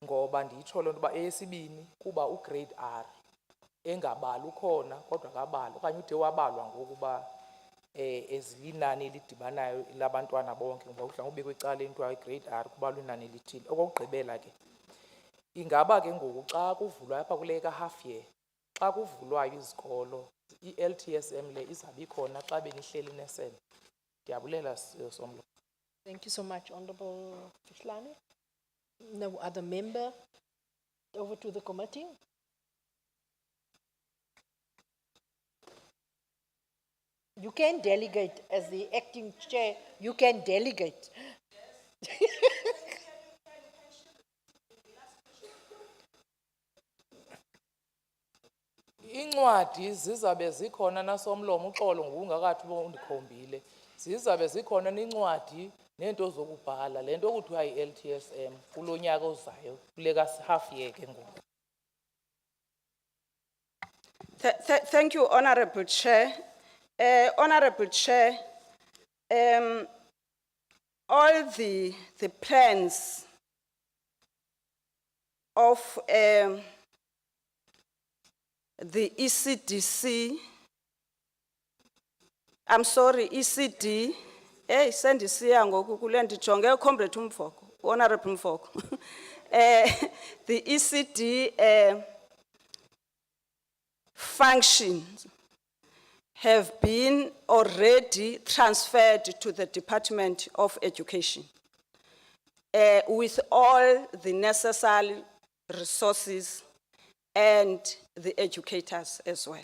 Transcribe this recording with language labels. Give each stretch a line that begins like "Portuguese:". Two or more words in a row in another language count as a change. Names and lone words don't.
Xhosa: ngoba nditsho loo nto uba eyesibini kuba ugrade R engabali ukhona kodwa kabali okanye ude wabalwa ngokuba ezilinani elidibanayo labantwana bonke ngoba udla ngobekwe ecaleni kuthiwa igrade R kubalwa inani elithile. Okokugqibela ke ingaba ke ngoku xa kuvulwa apha kule ka-
English: half year
Xhosa: xa kuvulwayo izikolo i-LTSM le izabe ikhona xa benihleli nesebe. Ndiyabulela Somlo.
English: Thank you so much, Honorable Fihlani. No other member. Over to the committee. You can delegate as the acting chair. You can delegate.
Xhosa: Incwadi zizabe zikhona naSomlomo uxolo ngokungakathi undikhombile. Zizabe zikhona neincwadi nento zokubhala lento kuthiwa yi-LTSM kulo nyaka ozayo kule ka-
English: half year
Xhosa: ke ngoku.
English: Thank you, Honorable Chair. Honorable Chair, all the plans of the ECDC, I'm sorry,
Xhosa: ECD, sendisiya ngoku kule ndijonge Comrade Mfoko, Honorable Mfoko.
English: The ECD functions have been already transferred to the Department of Education with all the necessary resources and the educators as well.